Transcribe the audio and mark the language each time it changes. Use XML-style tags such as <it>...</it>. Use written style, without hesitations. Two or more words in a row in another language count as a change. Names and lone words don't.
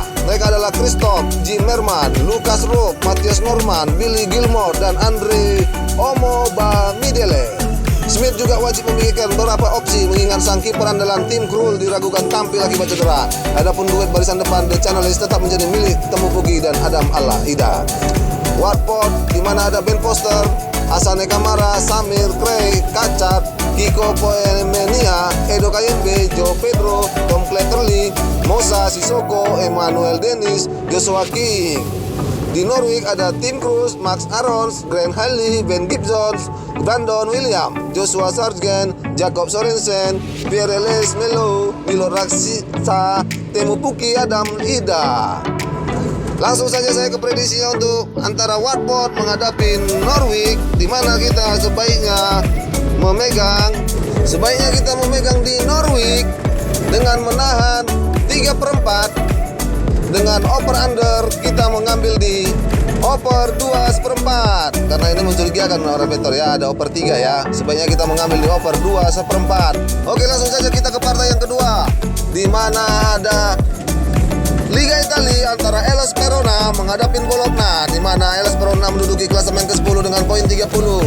<id>Mereka adalah Christoph Zimmerman, Lucas Rook, Matthias Norman, Billy Gilmore, dan Andre Omobamidele. Smith juga wajib memikirkan beberapa opsi mengingat sang kiper andalan tim Krul diragukan tampil akibat cedera. Adapun duet barisan depan The Channelist tetap menjadi milik Temu Pugi dan Adam Al-Ida. Watford di mana ada Ben Foster, Asane Kamara, Samir Craig, Kacat, Kiko Poemenia, Edo KMB, Joe Pedro, Tom Clatterley, Mosa Sissoko, Emmanuel Dennis, Joshua King. Di Norwich ada Tim Krul, Max Arons, Grant Haley, Ben Gibson, Brandon William, Joshua Sargent, Jacob Sorensen, Pierre-Elias Melo, Milo Raksisa, Temu Puki, Adam Ida. Langsung saja saya ke prediksinya untuk antara Watford menghadapi Norwich, di mana kita sebaiknya memegang di Norwich dengan menahan 3/4. Dengan</id> <en>over under</en> <id>kita mengambil di over 2/4, karena ini mencurigakan orang betor ya, ada over 3 ya. Sebaiknya kita mengambil di over 2/4. Oke, langsung saja kita ke partai yang kedua, di mana ada Liga Italia antara Hellas Verona menghadapi Bologna, di mana Hellas Verona menduduki klasemen ke-10 dengan poin 30.</id>